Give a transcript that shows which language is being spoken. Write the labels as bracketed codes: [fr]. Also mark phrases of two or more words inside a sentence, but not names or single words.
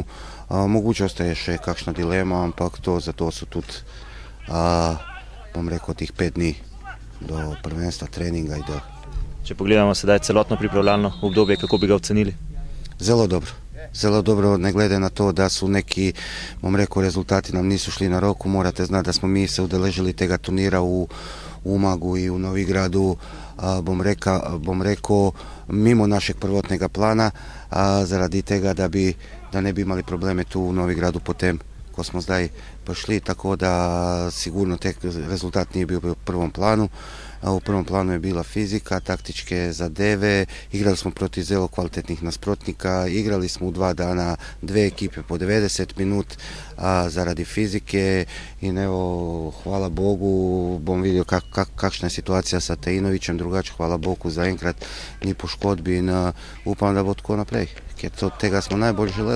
[sl] Moguće ostaje še kakšna dilema, ampak za to su tudi, bom rekel, tih 5 dni do prvenstva, treninga i do... Če pogledamo sedaj celotno pripravljalno obdobje, kako bi ga ocenili? Zelo dobro. Zelo dobro, ne glede na to [hr] da su neki, bom rekel, rezultati nam nisu šli na roku. Morate znati da smo mi se udeležili tega turnira u Umagu i u Novigradu, bom rekao, mimo našeg prvotnega plana, zaradi tega da ne bi imali probleme tu u Novigradu potem ko smo zdaj pošli, tako da sigurno tek rezultat nije bio u prvom planu. U prvom planu je bila fizika, taktičke zadeve, igrali smo protiv zelo kvalitetnih nasprotnika, igrali smo u 2 dana 2 ekipe po 90 minut zaradi fizike i evo, hvala Bogu, bom vidio kakšna je situacija sa Teinovićem, [sl] drugače hvala Bogu za enkrat ni poškodbi in upam da bo tako naprej, ker tega smo najbolj želeli.